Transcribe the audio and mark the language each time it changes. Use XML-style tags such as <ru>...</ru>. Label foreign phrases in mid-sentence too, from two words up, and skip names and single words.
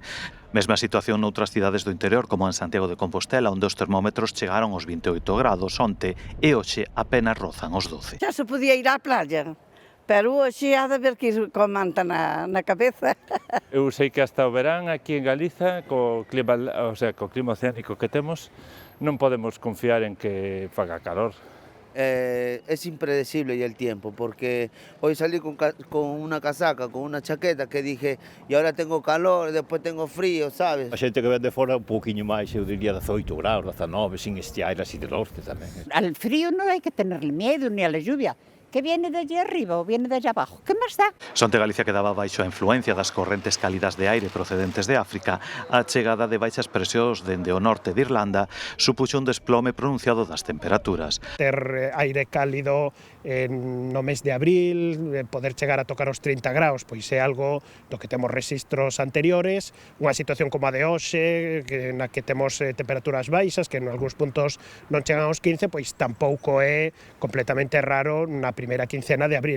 <gl>Mesma situación noutras cidades do interior como en Santiago de Compostela, onde os termómetros chegaron aos 28 graus onte e hoxe apenas rozan os 12. Xa se podía ir á playa. Pero hoxe ha de ver que ir con manta na cabeza. Eu sei que hasta o verán aquí en Galiza, co clima oceánico que temos, non podemos confiar en que faga calor.</gl> <es>Es impredecible ya el tiempo, porque hoy salí con una casaca, con una chaqueta que dije, y ahora tengo calor, después tengo frío, ¿sabes?</es> <gl>A xente que ven de fora un pouquiño máis, eu diría 18 graus, 19, sin estiar así de norte tamén.</gl> <es>Al frío no hay que tenerle miedo ni a la lluvia. Que viene de allí arriba o viene de allá abajo, ¿qué más da?</es> <gl>Sonte Galicia quedaba baixo a influencia das correntes cálidas de aire procedentes de África. A chegada de baixas presións dende o norte de Irlanda supuxo un desplome pronunciado das temperaturas. Ter aire cálido no mes de abril, poder chegar a tocar os 30 graus, pois é algo do que temos registros anteriores, unha situación como a de hoxe, na que temos temperaturas baixas, que en algúns puntos non chegan aos 15, pois tampouco é completamente raro na primeira quincena de abril.</gl>